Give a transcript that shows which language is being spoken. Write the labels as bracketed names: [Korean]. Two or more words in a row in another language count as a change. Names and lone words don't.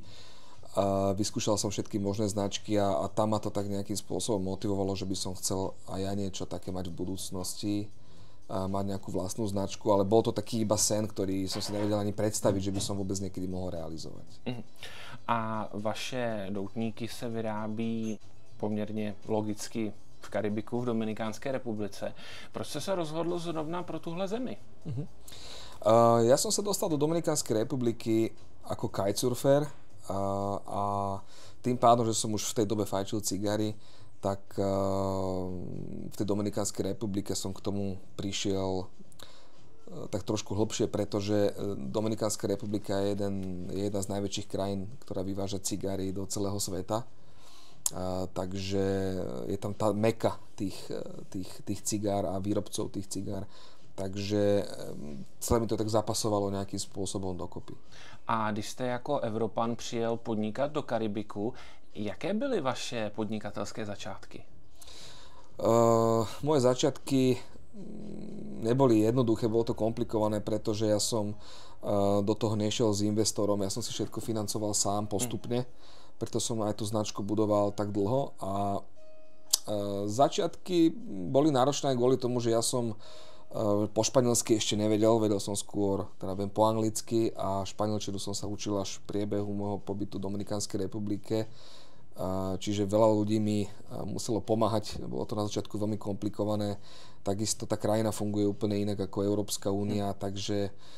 [Slovak] Vyskúšal som všetky možné značky a tam ma to tak nejakým spôsobom motivovalo, že by som chcel aj ja niečo také mať v budúcnosti, mať nejakú vlastnú značku, ale bol to taký iba sen, ktorý som si nevedel ani predstaviť, že by som vôbec niekedy mohol realizovať. [Czech] A vaše doutníky se vyrábí poměrně logicky v Karibiku, v Dominikánské republice. Proč jste se rozhodl zrovna pro tuhle zemi? [Slovak] Ja som sa dostal do Dominikánskej republiky ako kitesurfer a tým pádom, že som už v tej dobe fajčil cigary, tak v tej Dominikánskej republike som k tomu prišiel tak trošku hlbšie, pretože Dominikánska republika je jedna z najväčších krajín, ktorá vyváža cigary do celého sveta. Takže je tam tá meka tých cigár a výrobcov tých cigár. Takže celé mi to tak zapasovalo nejakým spôsobom dokopy. [Czech] A když jste jako Evropan přijel podnikat do Karibiku, jaké byly vaše podnikatelské začátky? [Slovak] Moje začiatky neboli jednoduché, bolo to komplikované, pretože ja som do toho nešiel s investorom, ja som si všetko financoval sám postupne, preto som aj tú značku budoval tak dlho a začiatky boli náročné kvôli tomu, že ja som po španielsky ešte nevedel, vedel som skôr, teda viem po anglicky a španielčinu som sa učil až v priebehu môjho pobytu v Dominikánskej republike, čiže veľa ľudí mi muselo pomáhať, bolo to na začiatku veľmi komplikované, takisto tá krajina funguje úplne inak ako Európska únia, takže